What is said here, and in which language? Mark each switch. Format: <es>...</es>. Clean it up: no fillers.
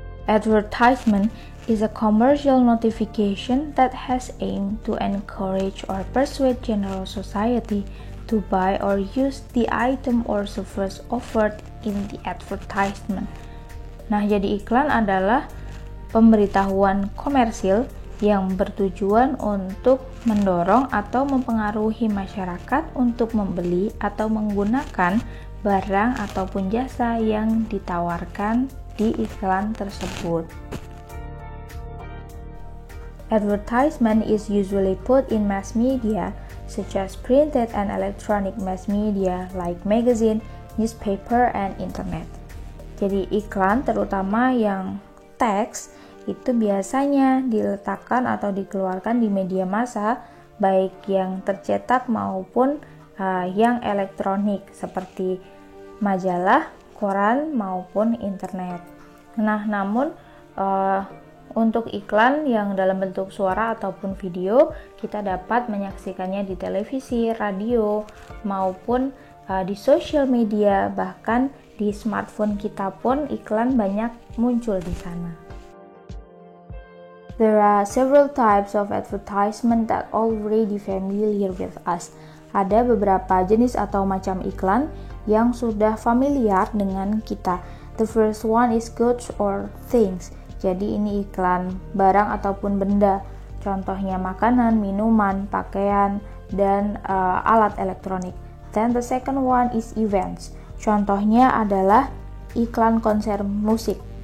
<en>Advertisement is a commercial notification that has aimed to encourage or persuade general society to buy or use the item or service offered in the advertisement.</en> <id>Nah, jadi iklan adalah pemberitahuan komersil yang bertujuan untuk mendorong atau mempengaruhi masyarakat untuk membeli atau menggunakan barang ataupun jasa yang ditawarkan di iklan tersebut.</id> <en>Advertisement is usually put in mass media such as printed and electronic mass media like magazine, newspaper, and internet.</en> <id>Jadi iklan terutama yang teks itu biasanya diletakkan atau dikeluarkan di media massa baik yang tercetak maupun yang elektronik seperti majalah, koran maupun internet. Nah, namun untuk iklan yang dalam bentuk suara ataupun video, kita dapat menyaksikannya di televisi, radio, maupun di sosial media, bahkan di smartphone kita pun iklan banyak muncul di sana.</id> <en>There are several types of advertisement that already familiar with us.</en> <id>Ada beberapa jenis atau macam iklan yang sudah familiar dengan kita.</id> <en>The first one is goods or things.</en> <id>Jadi ini iklan barang ataupun benda, contohnya makanan, minuman, pakaian, dan alat elektronik.</id> <en>Then the second one is events,</en> <id>contohnya adalah iklan konser musik.</id>